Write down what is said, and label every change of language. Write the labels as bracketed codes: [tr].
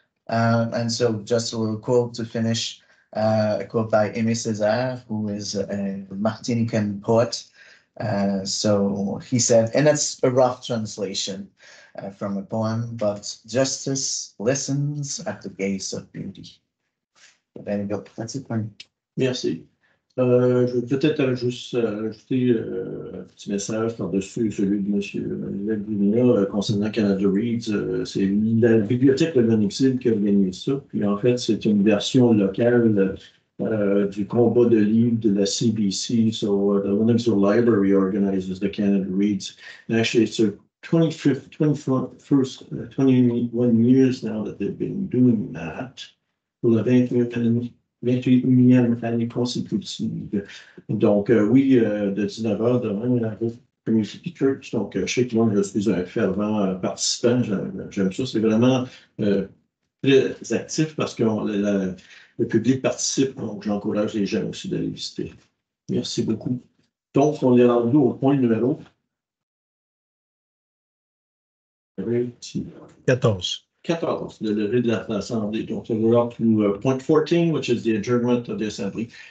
[en] And so just a little quote to finish, a quote by Aimé Césaire, who is a Martinican poet. So he said, and it's a rough translation from a poem, but justice listens at the gaze of beauty. So there you go. That's it for me. [fr] Merci. Je vais peut-être juste ajouter un petit message par-dessus celui de M. Laguna concernant Canada Reads. C'est la bibliothèque de Lennoxville qui organise ça. Puis en fait, c'est une version locale du combat de livres de la CBC. [en] So the Lennoxville Library organizes the Canada Reads. And actually, it's their 21 years now that they've been doing that. [fr] Pour la 28e année consécutive. Donc, oui, de 19h demain à la Community Church. Donc, je sais que moi, je suis un fervent participant. J'aime ça. C'est vraiment très actif parce que le public participe. Donc, j'encourage les gens aussi d'aller visiter. Merci beaucoup. Donc, on est rendu au point numéro 14. 14, the levée de l'Assemblée. [en] Donc, we're up to point 14, which is the adjournment of the Assembly.